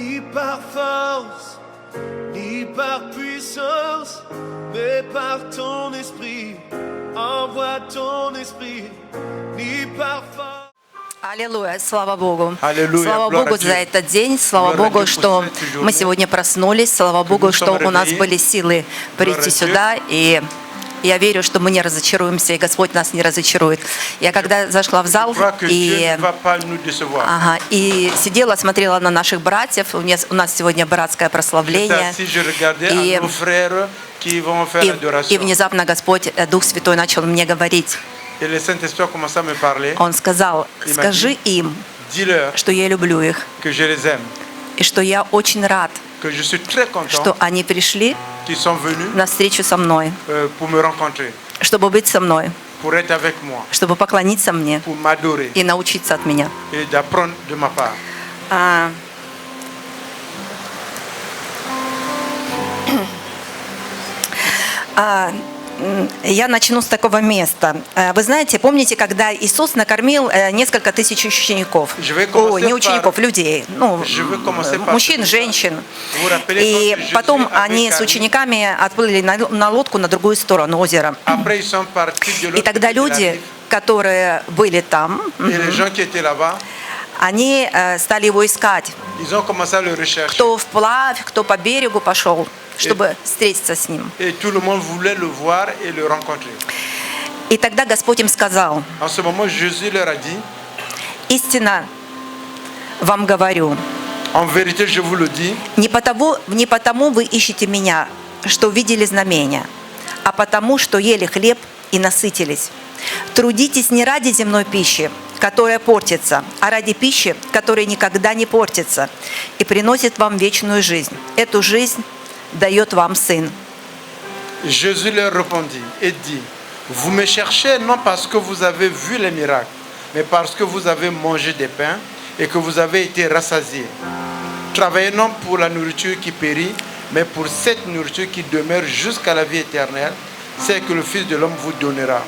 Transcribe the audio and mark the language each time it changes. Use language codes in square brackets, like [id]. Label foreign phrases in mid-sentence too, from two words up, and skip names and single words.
[fr] par force, ni par puissance, mais par ton esprit. Envoie ton esprit, ni par force. [ru] Аллилуйя, слава Богу. Аллилуйя, Слава глория Богу [fr] Dieu. [ru] за этот день, слава Глория Богу, [fr] Dieu [ru] что [fr] pour cette journée. [ru] мы сегодня проснулись, слава Богу, [fr] nous [ru] что [fr] sommes [ru] у нас [fr] réveillés. [ru] были силы прийти [fr] Глория Dieu. [ru] сюда, и я верю, что мы не разочаруемся, и Господь нас не разочарует. Я когда зашла в зал [fr] Je crois que Dieu [ru] и, [fr] ne va pas nous décevoir. [ru] и сидела, смотрела на наших братьев, у нас сегодня братское [fr] J'étais [ru] прославление, [fr] assis, je regardais [ru] И- [fr] à nos frères qui vont faire [ru] и [fr] l'adoration. [ru] внезапно Господь, Дух Святой начал мне говорить. [fr] Et le Saint-Esprit a commencé à me parler. [ru] Он сказал, [fr] Il m'a [ru] скажи [fr] dit, [ru] им, [fr] Dis-leur [ru] что я люблю их, [fr] que je les aime, [ru] и что я очень рад, [fr] que je suis très content [ru] что они пришли [fr] qu'ils sont venus [ru] на встречу со мной, [fr] pour me rencontrer, [ru] чтобы быть со мной, [fr] pour être avec moi, [ru] чтобы поклониться мне [fr] pour m'adorer [ru] и научиться от меня. [fr] et d'apprendre de ma part. [ru] Я начну с такого места. Вы знаете, помните, когда Иисус накормил несколько тысяч учеников? [fr] Je vais commencer [ru] Ой, не [fr] par- [ru] учеников, людей. Ну, [fr] Je veux commencer par- [ru] мужчин, женщин. [fr] Vous vous rappelez [ru] И [fr] quand Jésus [ru] потом [fr] avait [ru] они с [fr] calmé? [ru] учениками отплыли на лодку на другую сторону озера. [fr] Après, ils sont partis de [ru] И [fr] l'autre [ru] тогда [fr] côté de la [ru] люди, [fr] rive. [ru] которые были там, [fr] Et les gens qui étaient là-bas, [ru] они стали его искать. [fr] ils ont commencé à le rechercher. [ru] Кто вплавь, кто по берегу пошел, чтобы встретиться с ним. [fr] Et tout le monde voulait le voir et le rencontrer. [ru] И тогда Господь им сказал: [fr] En ce moment, Jésus leur a dit, [ru] истинно вам говорю, [fr] en vérité, je vous le dis, [ru] не потому вы ищете меня, что увидели знамения, а потому, что ели хлеб и насытились. Трудитесь не ради земной пищи, которая портится, а ради пищи, которая никогда не портится и приносит вам вечную жизнь. Эту жизнь дает вам Сын. [fr] Jésus leur répondit et dit, vous me cherchez non parce que vous avez vu les miracles, mais parce que vous avez mangé des pains et que vous avez été rassasiés. Travaillez non pour la nourriture qui périt, mais pour cette nourriture qui demeure jusqu'à la vie éternelle, c'est que le Fils de l'homme vous donnera.